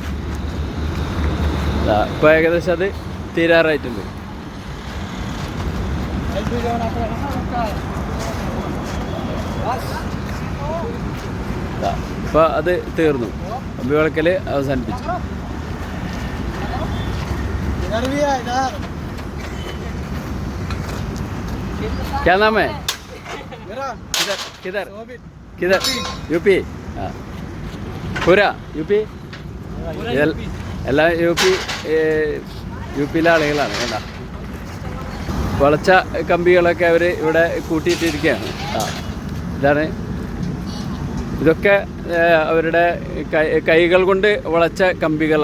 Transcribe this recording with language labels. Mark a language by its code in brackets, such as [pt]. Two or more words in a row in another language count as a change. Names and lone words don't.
[ml] ഇപ്പോൾ ഏകദേശം അത് തീരാറായിട്ടുണ്ട്. ഇപ്പോൾ അത് തീർന്നു. കമ്പി വളക്കൽ അവസാനിപ്പിച്ചു. [hi] क्या नाम है? किधर किधर यूपी? पूरा यूपी? [ml] എല്ലാം യുപിയിലെ ആളുകളാണ്. കേട്ടോ, വളച്ച കമ്പികളൊക്കെ അവർ ഇവിടെ കൂട്ടിയിട്ടിരിക്കുകയാണ്. ഇതൊക്കെ അവരുടെ കൈകൾ കൊണ്ട് വളച്ച കമ്പികളാണ്.